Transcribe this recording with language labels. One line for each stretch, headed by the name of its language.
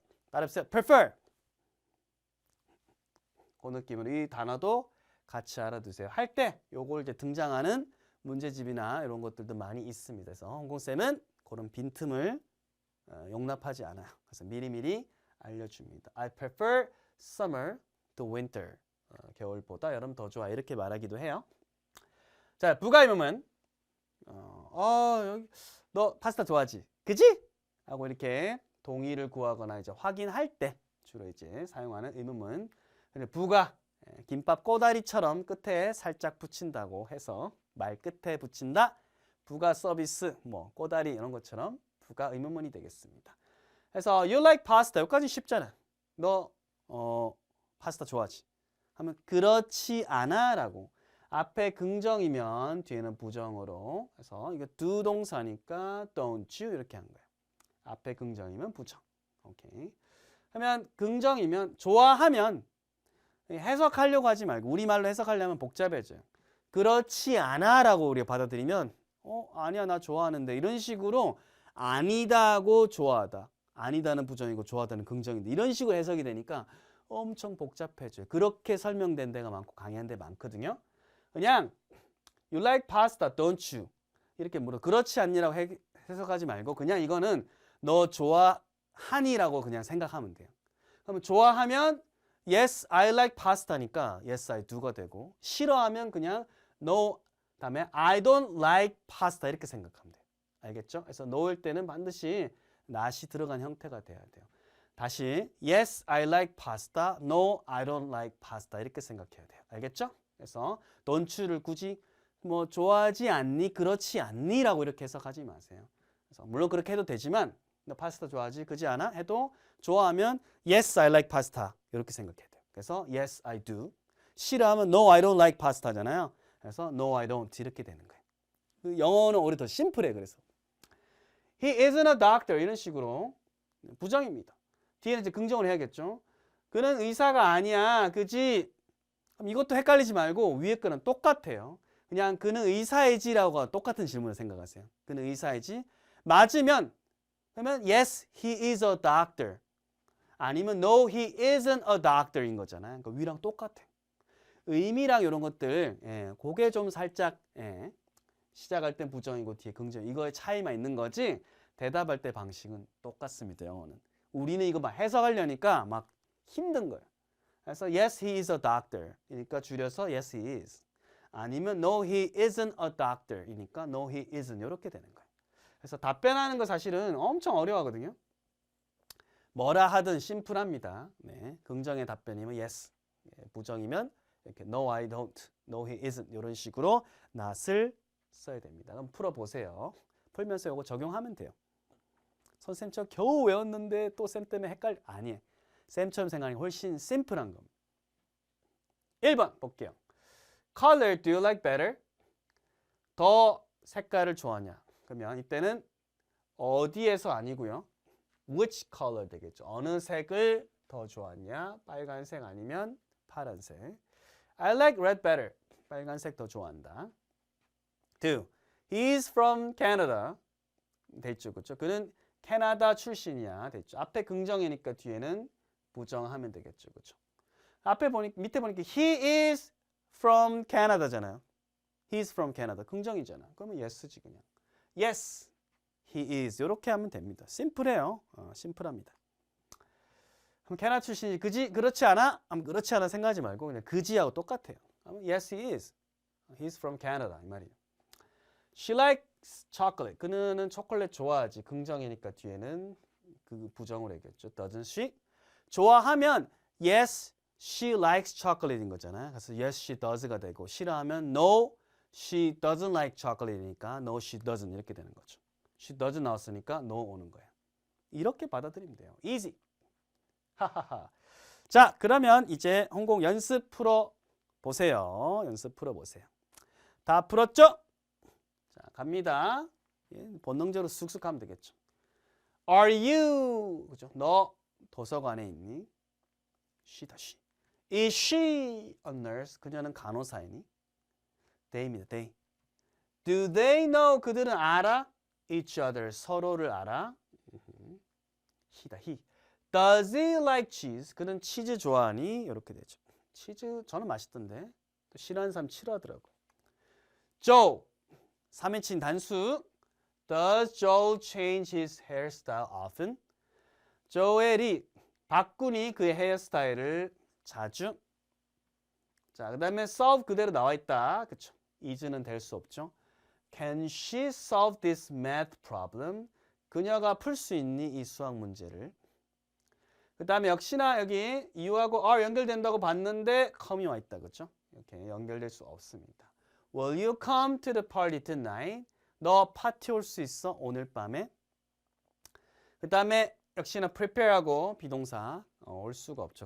Korean: 따라해보세요. prefer. 그 느낌으로 이 단어도 같이 알아두세요. 할 때 요걸 이제 등장하는 문제집이나 이런 것들도 많이 있습니다. 그래서 홍콩쌤은 그런 빈틈을 용납하지 않아요. 그래서 미리미리 알려줍니다.
English: I prefer summer to winter.
Korean: 겨울보다 여름 더 좋아. 이렇게 말하기도 해요. 자, 부가 의문문. 여기 너 파스타 좋아하지? 그지? 하고 이렇게 동의를 구하거나 이제 확인할 때 주로 이제 사용하는 의문문. 근데 부가 김밥 꼬다리처럼 끝에 살짝 붙인다고 해서 말 끝에 붙인다. 부가 서비스, 뭐 꼬다리 이런 것처럼 부가 의문문이 되겠습니다. 그래서
English: you like pasta.
Korean: 여기까지 쉽잖아. 너 파스타 좋아하지? 하면 그렇지 않아 라고. 앞에 긍정이면 뒤에는 부정으로 해서 이거 do 동사니까
English: don't you
Korean: 이렇게 한 거예요. 앞에 긍정이면 부정. 오케이. 그러면 긍정이면 좋아하면 해석하려고 하지 말고 우리말로 해석하려면 복잡해져요. 그렇지 않아라고 우리가 받아들이면 아니야 나 좋아하는데 이런 식으로 아니다고 좋아하다. 아니다는 부정이고 좋아하다는 긍정인데 이런 식으로 해석이 되니까 엄청 복잡해져요. 그렇게 설명된 데가 많고 강의한 데 많거든요. 그냥
English: You like pasta, don't you?
Korean: 이렇게 물어. 그렇지 않니라고 해석하지 말고 그냥 이거는 너 좋아하니라고 그냥 생각하면 돼요. 그러면 좋아하면
English: Yes, I like pasta니까 Yes, I do가 되고
Korean: 싫어하면 그냥
English: No, 다음에 I don't like pasta
Korean: 이렇게 생각하면 돼요. 알겠죠? 그래서 no일 때는 반드시 not이 들어간 형태가 돼야 돼요. 다시
English: Yes, I like pasta. No, I don't like pasta
Korean: 이렇게 생각해야 돼요. 알겠죠? 그래서
English: don't you를
Korean: 굳이 뭐 좋아하지 않니? 그렇지 않니? 라고 이렇게 해석하지 마세요. 그래서 물론 그렇게 해도 되지만 너 파스타 좋아하지? 그지 않아? 해도 좋아하면
English: Yes, I like pasta
Korean: 이렇게 생각해야 돼요. 그래서
English: Yes, I do.
Korean: 싫어하면
English: No, I don't like pasta
Korean: 잖아요. 그래서
English: No, I don't
Korean: 이렇게 되는 거예요. 영어는 오히려 더 심플해. 그래서
English: He isn't a doctor
Korean: 이런 식으로 부정입니다. 뒤에는 이제 긍정을 해야겠죠. 그는 의사가 아니야. 그지? 그럼 이것도 헷갈리지 말고 위에 거는 똑같아요. 그냥 그는 의사이지라고 똑같은 질문을 생각하세요. 그는 의사이지. 맞으면 그러면
English: yes, he is a doctor.
Korean: 아니면
English: no, he isn't a doctor
Korean: 인 거잖아요. 그러니까 위랑 똑같아요. 의미랑 이런 것들 그게 좀 살짝 시작할 땐 부정이고 뒤에 긍정 이거의 차이만 있는 거지 대답할 때 방식은 똑같습니다. 영어는. 우리는 이거 막 해석하려니까 막 힘든 거예요. 그래서
English: yes, he is a doctor
Korean: 이니까 줄여서
English: yes, he is.
Korean: 아니면
English: no, he isn't a doctor
Korean: 이니까
English: no, he isn't
Korean: 이렇게 되는 거예요. 그래서 답변하는 거 사실은 엄청 어려워하거든요. 뭐라 하든 심플합니다. 네, 긍정의 답변이면 yes, 부정이면 이렇게
English: no, I don't, no, he isn't
Korean: 이런 식으로 not을 써야 됩니다. 그럼 풀어보세요. 풀면서 이거 적용하면 돼요. 선생님 저 겨우 외웠는데 또 쌤 때문에 아니에요. 쌤처럼 생각하는 게 훨씬 심플한 겁니다. 1번 볼게요.
English: Color do you like better?
Korean: 더 색깔을 좋아하냐? 그러면 이때는 어디에서 아니고요.
English: Which color
Korean: 되겠죠. 어느 색을 더 좋아하냐? 빨간색 아니면 파란색.
English: I like red better.
Korean: 빨간색 더 좋아한다. 2.
English: He is from Canada.
Korean: 됐죠. 그렇죠? 그는 캐나다 출신이야. 됐죠. 앞에 긍정이니까 뒤에는 부정하면 되겠죠. 그렇죠? 밑에 보니까
English: he is from Canada
Korean: 잖아요.
English: He is from Canada.
Korean: 긍정이잖아. 그러면 yes지 그냥.
English: Yes, he is.
Korean: 이렇게 하면 됩니다. 심플해요. 심플합니다. 그럼 캐나다 출신이 그지? 그렇지 않아? 그렇지 않아 생각하지 말고 그냥 그지하고 똑같아요.
English: Yes, he is. He's from Canada
Korean: 이 말이에요.
English: She likes chocolate.
Korean: 그는 초콜릿 좋아하지. 긍정이니까 뒤에는 그 부정을 해야겠죠.
English: Doesn't she?
Korean: 좋아하면
English: yes, she likes chocolate
Korean: 인 거잖아요. 그래서
English: yes, she does
Korean: 가 되고 싫어하면
English: no, she doesn't like chocolate
Korean: 이니까
English: no, she doesn't
Korean: 이렇게 되는 거죠.
English: She doesn't
Korean: 나왔으니까 no 오는 거예요. 이렇게 받아들이면 돼요.
English: Easy. 하하하.
Korean: 자, 그러면 이제 홍콩 연습 풀어 보세요. 연습 풀어 보세요. 다 풀었죠? 자, 갑니다. 본능적으로 쑥쑥 하면 되겠죠.
English: Are you?
Korean: 그죠? 너 도서관에 있니? She다, she.
English: Is she a nurse?
Korean: 그녀는 간호사이니?
English: They
Korean: 입니다,
English: they. Do they know?
Korean: 그들은 알아?
English: Each other,
Korean: 서로를 알아?
English: he다, he. Does he like cheese?
Korean: 그는 치즈 좋아하니? 이렇게 되죠. 치즈 저는 맛있던데 또 싫어하는 사람 싫어하더라고. Joe 3인칭 단수.
English: Does Joe change his hairstyle often?
Korean: 조엘이 바꾸니 그의 헤어스타일을 자주. 자, 그다음에 solve 그대로 나와 있다. 그렇죠? is는 될 수 없죠.
English: Can she solve this math problem?
Korean: 그녀가 풀 수 있니 이 수학 문제를? 그 다음에 역시나 여기 you하고 are 연결된다고 봤는데 come이 와 있다. 그렇죠? 이렇게 연결될 수 없습니다.
English: Will you come to the party tonight?
Korean: 너 파티 올 수 있어? 오늘 밤에? 그 다음에 역시나 prepare하고 비동사 올 수가 없죠.